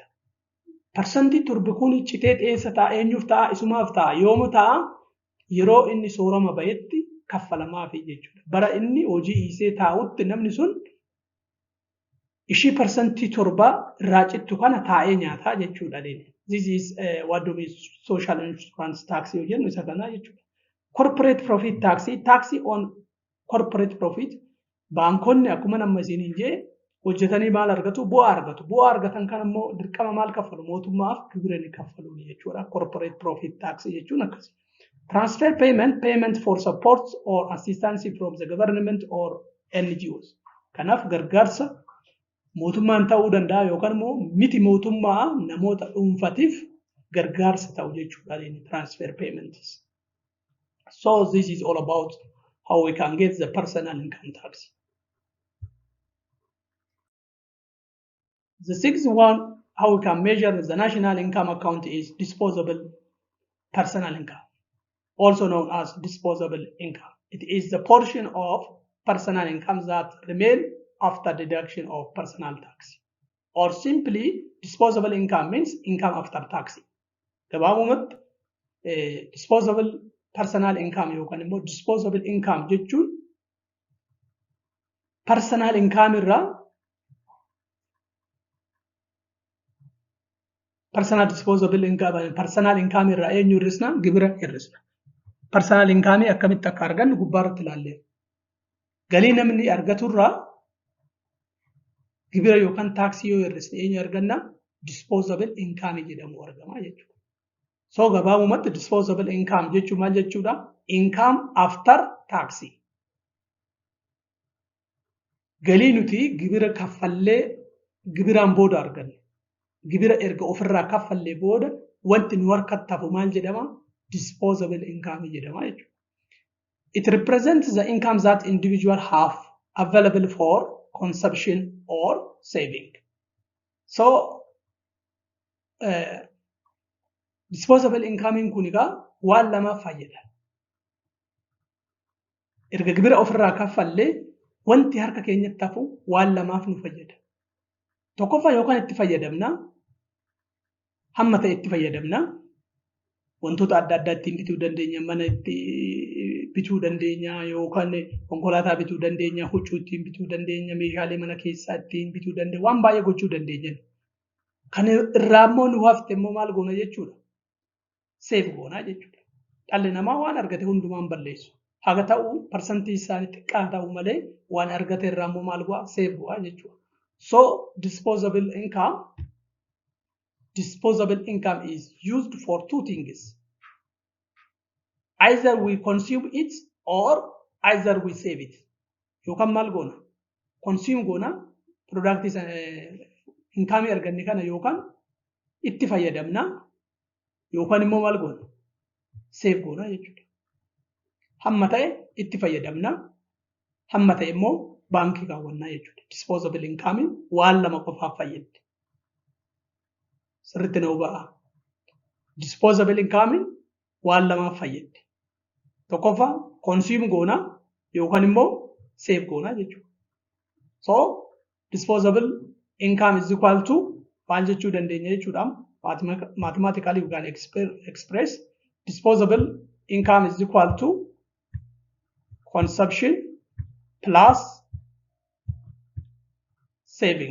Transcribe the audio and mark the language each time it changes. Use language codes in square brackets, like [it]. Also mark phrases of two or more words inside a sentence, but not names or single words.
[om] Parsantii 7 kun citee dhiyeessa ta'a eenyuuf ta'a? Isumaaf ta'a. Yooma ta'a? Yeroo inni soorama bayetti kaffalamaa fi jechuudha. Bara inni hojii hiisee taa'utti namni sun ishii parsantii 7 irraa cittu kana taa'ee nyaataa jechuudha. [en] This is what do we social insurance tax [om] yoo jennu isa kanaa jechuudha. [en] Corporate profit tax on corporate profit. [om] Baankonni akkuma nama isiniin jee hojjetanii maal argatu? Bu'aa argatu. Bu'aa argatan kan immoo dirqama maal kaffalu? Mootummaaf gibira ni kaffalu jechuudha. [en] Corporate profit tax [om] jechuun akkasii. [en] Transfer payment for support or assistance from the government or NGOs. [om] Kanaaf gargaarsa mootummaan ta'uu danda'a yookaan immoo miti mootummaa namoota dhuunfatiif gargaarsa ta'u jechuudha [en] transfer payments. So this is all about how we can get the personal income tax. The sixth one, how we can measure the national income account is disposable personal income, also known as disposable income. It is the portion of personal income that remain after deduction of personal tax. Or simply, disposable income means income after tax. [om] Gabaabumatti [en] disposable personal income [om] yookaan immoo [en] disposable income [om] jechuun [en] personal income [om] irraa [en] personal disposable income personal income [om] irraa eenyu hir'isna gibira hir'isna. [en] Personal income [om] akkamitti akka argannu gubbaarratti ilaalleera. Galii namni argaturraa gibira yookaan taaksii yoo hir'isne eenyu arganna [en] disposable income [om] jedhamu argama jechuudha. So gabaabumatti [en] disposable income [om] jechuun maal jechuudha? [en] Income after tax. [om] Galii nuti gibira kaffallee gibiraan booda arganne. Gibira erga ofirraa kaffallee booda wanti nu harkatti hafu maal jedhama? [en] Disposable income [om] jedhama jechuudha. [en] It represents the income that individual have available for consumption or saving. [om] So [en] disposable income [om] kun egaa waan lama fayyada. Erga gibira ofirraa kaffallee wanti harka keenyatti hafu waan lamaaf nu fayyada. Tokkoffaa yookaan itti fayyadamna hamma ta'e itti fayyadamna wantoota adda addaa ittiin bituu dandeenya, mana itti bituu dandeenya yookaan konkolaataa bituu dandeenya, huccuu ittiin bituu dandeenya, meeshaalee mana keessaa ittiin bituu dandeenya, waan baay'ee gochuu dandeenya. Kan irraa immoo nu hafte immoo maal goona jechuudha? Save goona jechuudha. Dhalli namaa waan argate hundumaan balleessu. Haga ta'u parsantii isaanii xiqqaa ta'u malee waan argate irraa immoo maal go'a? Save go'a jechuudha. [en] So disposable income is used for two things. Either we consume it or either we save it. [om] Yookaan maal goona? Consume goona [en] product income [om] arganne kana yookaan itti fayyadamna yookaan immoo maal goona? Save goona jechuudha. Hamma ta'e itti fayyadamna, hamma ta'e immoo baankii kaawwannaa jechuudha. [en] Disposable income [om] waan lama qofaaf fayyaddi. Sirriitti na huba'a. [en] Disposable income [om] waan lamaaf fayyaddi. Tokkoffaa consume goona yookaan immoo save goona jechuudha. [en] So disposable income is equal to [om] maal jechuu dandeenya jechuudha. [en] Mathematically we can express disposable income is equal to consumption plus saving.